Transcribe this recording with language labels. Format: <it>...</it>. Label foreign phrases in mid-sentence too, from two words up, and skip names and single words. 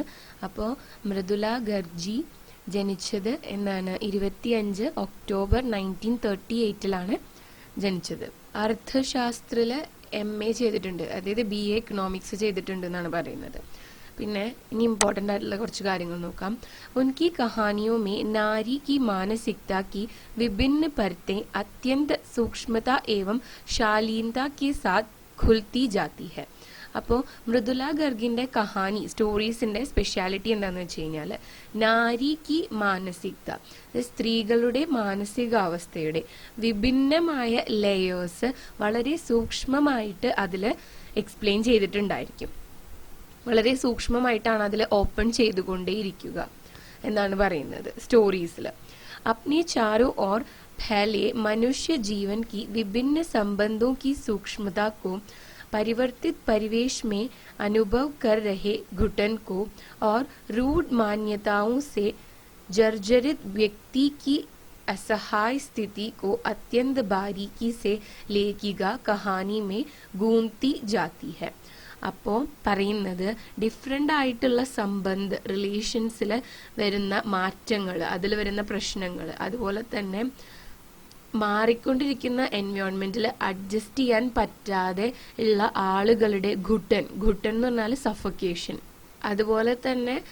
<ml>അപ്പോൾ മൃദുല ഗർജി ജനിച്ചത് എന്നാണ് 25 ഒക്ടോബർ 1938 ജനിച്ചത്. അർത്ഥശാസ്ത്രത്തിൽ MA ചെയ്തിട്ടുണ്ട്, അതായത് BA എക്കണോമിക്സ് ചെയ്തിട്ടുണ്ട് എന്നാണ് പറയുന്നത്. പിന്നെ ഇനി ഇമ്പോർട്ടൻ്റ് ആയിട്ടുള്ള കുറച്ച് കാര്യങ്ങൾ നോക്കാം.</ml> <hi>उनकी कहानियों में नारी की मानसिकता की विभिन्न परतें अत्यंत सूक्ष्मता एवं शालीनता के साथ खुलती जाती है.</hi> <ml>അപ്പോൾ മൃദുല ഗർഗിൻ്റെ കഹാനി സ്റ്റോറീസിൻ്റെ സ്പെഷ്യാലിറ്റി എന്താണെന്ന് വെച്ച് കഴിഞ്ഞാൽ</ml> <hi>नारी की मानसिकता,</hi> <ml>സ്ത്രീകളുടെ മാനസികാവസ്ഥയുടെ വിഭിന്നമായ ലെയേഴ്സ് വളരെ സൂക്ഷ്മമായിട്ട് അതിൽ എക്സ്പ്ലെയിൻ ചെയ്തിട്ടുണ്ടായിരിക്കും. വളരെ സൂക്ഷ്മമായിട്ടാണ് അതിൽ ഓപ്പൺ ചെയ്തുകൊണ്ടേയിരിക്കുക എന്നാണ് പറയുന്നത് സ്റ്റോറീസിൽ.</ml> <hi>अपने चारों ओर फैले मनुष्य जीवन की विभिन्न संबंधों की सूक्ष्मता को परिवर्तित परिवेश में अनुभव कर रहे घुटन को और रूढ़ मान्यताओं से जर्जरित व्यक्ति की असहाय स्थिति को अत्यंत बारीकी से लेखिका कहानी में गूंथती जाती है.</hi> <ml>അപ്പോൾ പറയുന്നത് ഡിഫറെൻ്റ് ആയിട്ടുള്ള റിലേഷൻസിൽ വരുന്ന മാറ്റങ്ങൾ, അതിൽ വരുന്ന പ്രശ്നങ്ങൾ, അതുപോലെ തന്നെ മാറിക്കൊണ്ടിരിക്കുന്ന എൻവയോൺമെൻറ്റിൽ അഡ്ജസ്റ്റ് ചെയ്യാൻ പറ്റാതെ ഉള്ള ആളുകളുടെ ഘുട്ടൻ എന്ന് പറഞ്ഞാൽ സഫക്കേഷൻ, അതുപോലെ തന്നെ</ml>